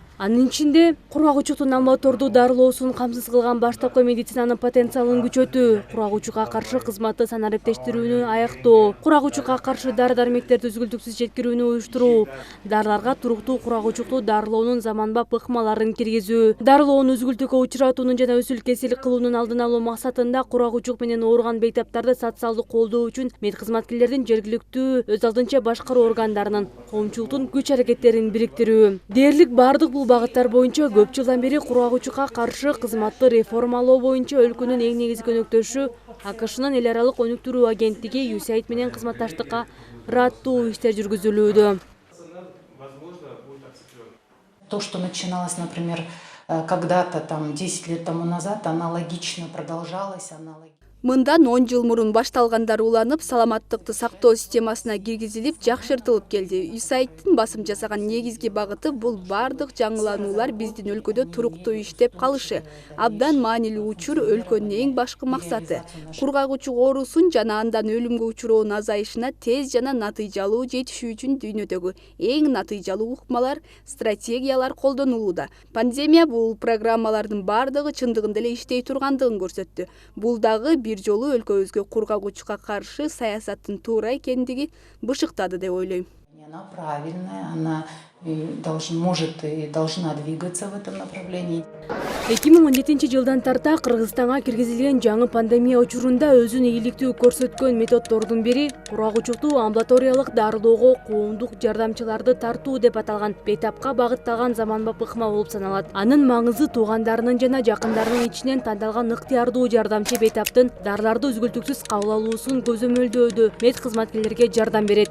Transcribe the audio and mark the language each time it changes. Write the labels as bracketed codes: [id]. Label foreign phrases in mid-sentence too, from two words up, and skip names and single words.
[ky] Анын ичинде курагучуктун амбулатордуу дарылоосун камсыз кылган баштапкы медицинанын потенциалын күчөтүү, курагучукка каршы кызматты санариптештирүүнү аяктоо, курагучукка каршы дары-дармектерди үзгүлтүксүз жеткирүүнү уюштуруу, дарыларга туруктуу курагучукту дарылоонун заманбап ыкмаларын киргизүү, дарылоону үзгүлтүккө учуратуунун жана өсүл кесил кылуунун алдын алуу максатында курагучук менен ооруган бейтаптарды социалдык колдоо үчүн кызматкерлердин жергиликтүү өз алдынча башкаруу органдарынын коомчулуктун күч аракеттерин бириктирүү. Дээрлик бардык бул багыттар боюнча көп жылдан бери курагучукка каршы кызматты реформалоо боюнча өлкөнүн эң негизги өнөктөшү АКШнын эл аралык өнүктүрүү агенттиги USAID менен кызматташтыкка ыраттуу иштер жүргүзүлүүдө. [ru] То, что начиналось, например, когда-то там 10 лет тому назад, аналогично продолжалось, [ky] Мындан 10 жыл мурун башталгандар уланып, саламаттыкты сактоо системасына киргизилип, жакшыртылып келди. USAIDтин басым жасаган негизги багыты бул бардык жаңылануулар биздин өлкөдө туруктуу иштеп калышы. Абдан маанилүү учур өлкөнүн эң башкы максаты. Кургагучук оорусун жана андан өлүмгө учуроонун азайышына тез жана натыйжалуу жетишүү үчүн дүйнөдөгү эң натыйжалуу ыкмалар, стратегиялар колдонулууда. Пандемия бул программалардын бардыгы чындыгында эле иштей тургандыгын көрсөттү. Бул дагы бир жолу өлкөбүзгө кургагучукка каршы саясаттын туура экендиги бышыктады деп ойлойм. [ru] Она правильная, она может и должна двигаться в этом направлении. [ky] 2017-жылдан тарта Кыргызстанга киргизилген жаңы пандемия учурунда өзүн ийгиликтүү көрсөткөн методдордун бири курагучукту амбулаториялык дарылоого коомдук жардамчыларды тартуу деп аталган бейтапка багытталган заманбап ыкма болуп саналат. Анын маңызы туугандарынын жана жакындарынын ичинен тандалган ыктыярдуу жардамчы бейтаптын дарыларды үзгүлтүксүз кабыл алуусун көзөмөлдөөдө медкызматкерлерге жардам берет.